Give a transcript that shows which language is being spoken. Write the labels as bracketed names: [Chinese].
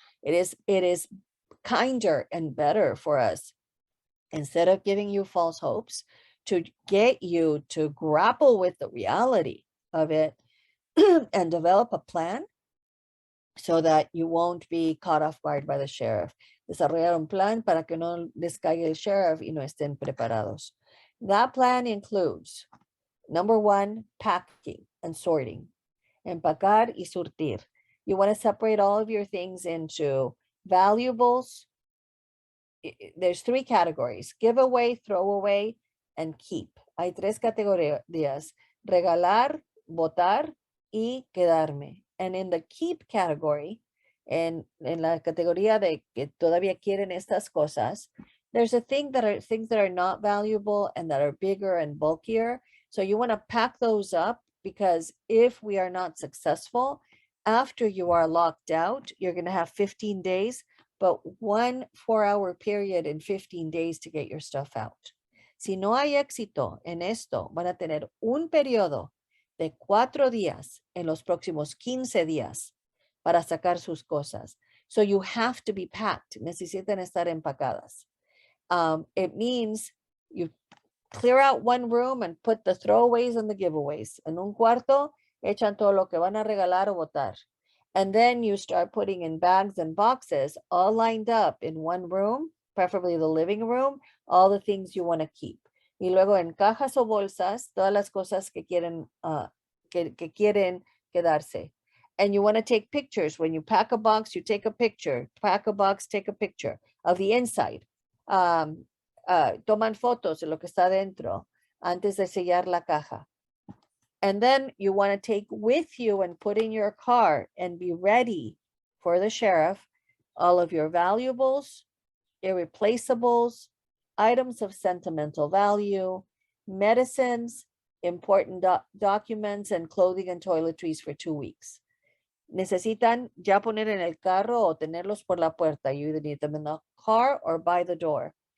[English] It is kinder and better for us, instead of giving you false hopes, to get you to grapple with the reality of it and develop a plan so that you won't be caught off guard by the sheriff. [Spanish] Desarrollar un plan para que no les caiga el sheriff y no estén preparados. [English] That plan includes, number 1, packing and sorting. [Spanish] Empacar y surtir. [English] You want to separate all of your things into valuables. There's 3 categories: give away, throw away, and keep. [Spanish] Hay 3 categorías: regalar, botar, y quedarme. [English] And in the keep category, [Spanish] en la categoría de que todavía quieren estas cosas, [English] there's things that are not valuable and that are bigger and bulkier. So you want to pack those up, because if we are not successful, after you are locked out, you're going to have 15 days, but 1 4-hour period in 15 days to get your stuff out. [Spanish] Si no hay éxito en esto, van a tener un periodo de 4 días en los próximos 15 días para sacar sus cosas. [English] So you have to be packed. [Spanish] Necesitan estar empacadas. [English] It means you clear out one room and put the throwaways and the giveaways. [Spanish] En un cuarto, echan todo lo que van a regalar o botar. [English] And then you start putting in bags and boxes all lined up in one room, preferably the living room, all the things you want to keep. [Spanish] Y luego en cajas o bolsas, todas las cosas que quieren, que quieren quedarse. [English] And you want to take pictures. When you pack a box, you take a picture. Pack a box, take a picture of the inside. [Spanish] Toman fotos de lo que está dentro antes de sellar la caja. [English] And then you want to take with you and put in your car and be ready for the sheriff all of your valuables, irreplaceables, items of sentimental value, medicines, important documents, and clothing and toiletries for 2 weeks. [Spanish] Necesitan ya poner en el carro o tenerlos por la puerta. [English] You either need them in the car or by the door.